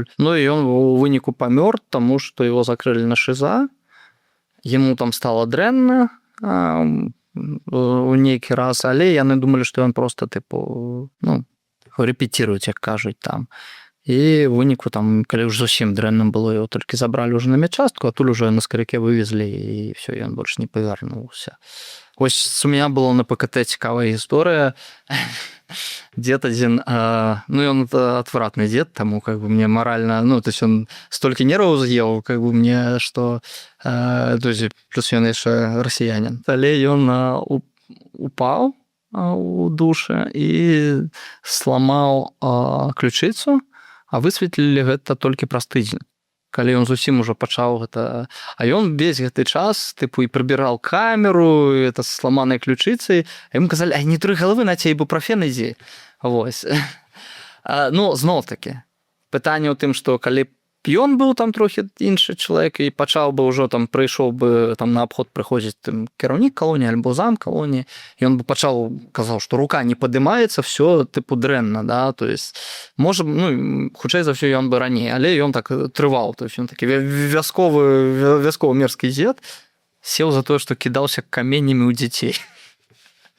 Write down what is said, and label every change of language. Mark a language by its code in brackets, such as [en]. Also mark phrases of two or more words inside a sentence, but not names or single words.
[be] І ён у выніку памёр, таму што яго закрылі на ШИЗА, яму там стала дрэнна у нейкі раз, але яны думалі, што ён проста рэпеціруюць, як кажуць там. І ў выніку там, калі ўжо зусім дрэнна было, яго толькі забралі ўжо на медчастку, а тут ужо на скаряке вывезлі, і все, ён больш не павярнуўся. Вось [ru] у меня [be] было на ПКТ цікавая гісторыя. [ru] Дед один, он отвратный дед, тому как бы мне морально, то есть он столько нервов съел, как бы мне, что, то есть плюс он еще россиянин. Але он упал у душа и сломал ключицу, [be] а высветлілі гэта толькі праз тыдзень, калі ён зусім ужо пачаў гэта. А ён весь гэты час і прыбіраў камеру, это з сламанай ключыцай, а ему казалі, не тры галавы, на цябе ібуправен ідзі. Вось. Зноў-такі, пытанне ў тым, што калі ён быў там трохі іншы чалавек і пачаў бы ўжо там, прыйшоў бы там на абход прыходзіць кіраўнік калоніі альбо зам калоніі, ён бы пачаў, казаў, што рука не падымаецца, все дрэнна, да, [ru] то есть [be] можа, хутчэй за ўсё ён бы раней, але ён так трываў, [ru] то есть [be] ён такі вясковы мерзкі дзед, сеў за тое, што кідаўся каменямі ў дзяцей.